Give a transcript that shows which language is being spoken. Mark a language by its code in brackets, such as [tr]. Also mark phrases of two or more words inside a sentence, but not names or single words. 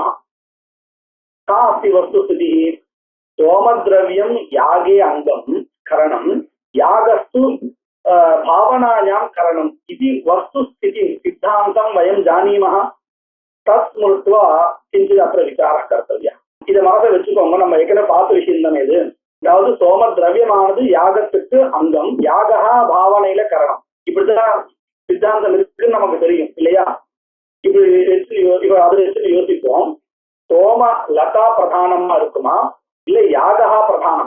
[sa] का अस्ति वस्तुस्थितिः? सोमद्रव्यं यागे अङ्गं करणं, यागस्तु भावनायां करणम् इति वस्तुस्थितिं सिद्धान्तं वयं जानीमः. तत्स्मृत्वा किञ्चित् अत्र विचारः कर्तव्यः. [ta] இதை மனசை வச்சுக்கோங்க. நம்ம ஏற்கனவே பார்த்த விஷயம் தானே இது. அதாவது சோம திரவியமானது யாகத்துக்கு அங்கம், யாகா பாவனையில கரணம். இப்படிதான் சித்தாந்தம் இருக்குன்னு நமக்கு தெரியும் இல்லையா? இப்ப அதை வச்சு யோசிப்போம், சோம லதா பிரதானமா இருக்குமா இல்ல யாகா பிரதானமா?